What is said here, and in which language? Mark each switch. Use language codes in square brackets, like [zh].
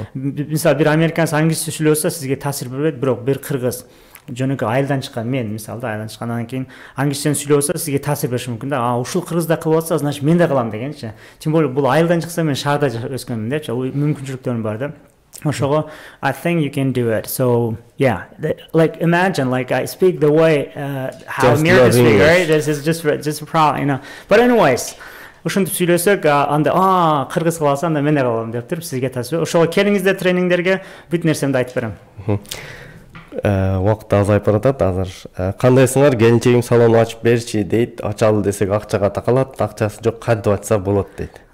[ky] Мисалы бир американец англисче сүйлөсө, сизге таасир бербейт, бирок бир кыргыз жөнөкөй айылдан чыккан, мен мисалы айылдан чыккандан кийин англисчен сүйлөсө, сизге таасир бериши мүмкүн да. Ушул кыргыз да кылып атса, значит мен да кылам дегенчи. Тем более бул айылдан чыкса, мен шаарда өскөнмүн депчи. Мүмкүнчүлүктөрүм бар да. [en] Ошого I think you can do it. So yeah, like imagine, like I speak the way how Americans speak, right? This is just proud, you know. [ky] But anyways, ушинтип сүйлөсөк, анда кыргыз кылса, анда мен да кылам деп туруп сизге таасир. Ошого келиңиздер тренингдерге, бүт нерсемди айтып берем. Убакыт азайып баратат азыр. Кандайсыңар, келинчегим салон ачып берчи дейт. Ачалы десек акчага такалат, акчасы жок, кантип ачса болот дейт.